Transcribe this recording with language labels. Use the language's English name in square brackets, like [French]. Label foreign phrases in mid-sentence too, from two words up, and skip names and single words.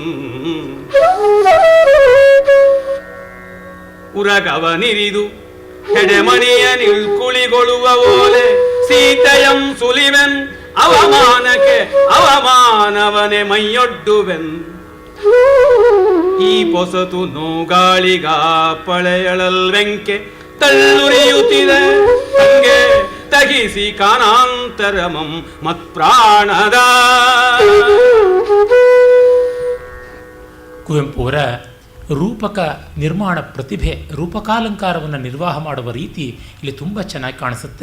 [Kannada] ಉರಗವನಿರಿದು ಹೆಡೆಮಣಿಯ ನಿಲ್ಕುಳಿಗೊಳ್ಳುವ ಓಲೆ ಸೀತೆಯಂ ಸುಲಿವೆನ್ ಅವಮಾನಕ್ಕೆ ಅವಮಾನವನೆ ಮೈಯೊಡ್ಡುವೆನ್. ಈ ಪೊಸತು ನೋಗಾಳಿಗ ಪಳೆಯಳಲ್ವೆಂಕೆ ತಳ್ಳುರಿಯುತ್ತಿದೆ ಹಂಗೆ ತಗಿಸಿ ಕಾಣಾಂತರಮಂ ಮತ್ಪ್ರಾಣದ. ಕುವೆಂಪು ಅವರ ರೂಪಕ ನಿರ್ಮಾಣ ಪ್ರತಿಭೆ, ರೂಪಕಾಲಂಕಾರವನ್ನು ನಿರ್ವಾಹ ಮಾಡುವ ರೀತಿ ಇಲ್ಲಿ ತುಂಬ ಚೆನ್ನಾಗಿ ಕಾಣಿಸುತ್ತೆ.